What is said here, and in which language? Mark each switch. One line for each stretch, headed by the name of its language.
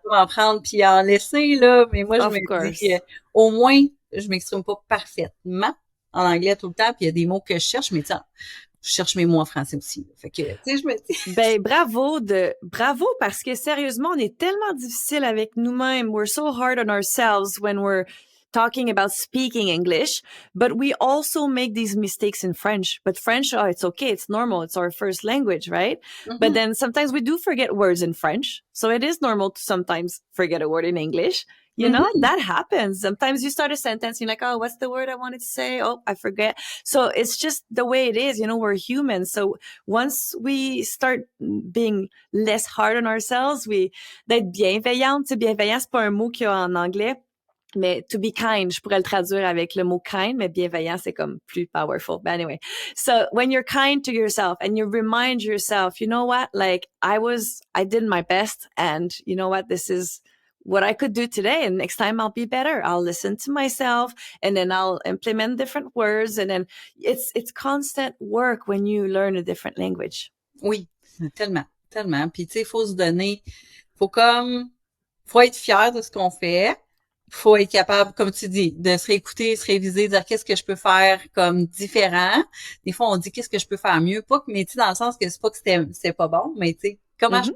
French: faut en prendre puis en laisser, là. Mais moi, je me
English: of
French: dis,
English: course.
French: au moins, je m'exprime pas parfaitement en anglais tout le temps, puis il y a des mots que je cherche, mais tiens, je cherche mes mots en français aussi. Fait que, tu sais, je me dis, Ben bravo parce que sérieusement on est tellement difficile avec nous-mêmes.
English: We're so hard on ourselves when we're talking about speaking English, but we also make these mistakes in French. But French, oh, it's okay, it's normal, it's our first language, right? But mhm, then sometimes we do forget words in French, so it is normal to sometimes forget a word in English. You know, mhm, that happens. Sometimes you start a sentence, you're like, oh, what's the word I wanted to say? Oh, I forget. So it's just the way it is. You know, we're human. So once we start being less hard on ourselves,
French: d'être bienveillante. Tu sais, bienveillant, c'est pas un mot qu'il y a en anglais, mais
English: to be kind,
French: je pourrais le traduire avec le mot kind, mais bienveillant, c'est comme plus powerful.
English: But anyway, so when you're kind to yourself and you remind yourself, you know what, like I did my best and you know what, this is what I could do today. And next time I'll be better. I'll listen to myself and then I'll implement different words. And then it's constant work when you learn a different language.
French: oui, tellement, tellement. Puis, tu sais, il faut se donner, faut comme, faut être fier de ce qu'on fait. Faut être capable, comme tu dis, de se réécouter, se réviser, dire qu'est-ce que je peux faire comme différent. Des fois, on dit qu'est-ce que je peux faire mieux. Pas que, mais tu sais, dans le sens que c'est pas que c'était pas bon, mais tu sais, comment je